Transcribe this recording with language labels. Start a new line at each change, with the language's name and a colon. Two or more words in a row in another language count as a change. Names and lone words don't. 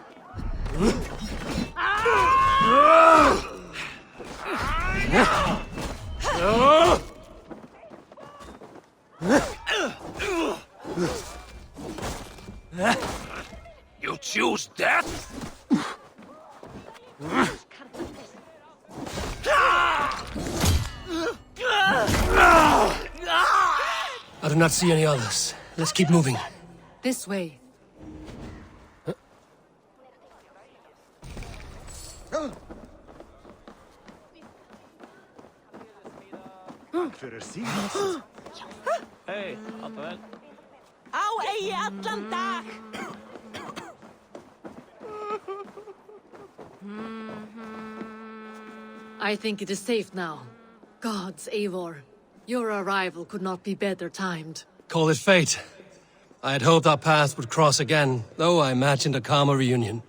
English: You choose death? I do not see any others. Let's keep moving. This way.
Icelandic: Á eigi allan dag!
English: I think it is safe now. Gods, Eivor. Your arrival could not be better timed. Call it fate. I had hoped our paths would cross again, though I imagined a calmer reunion.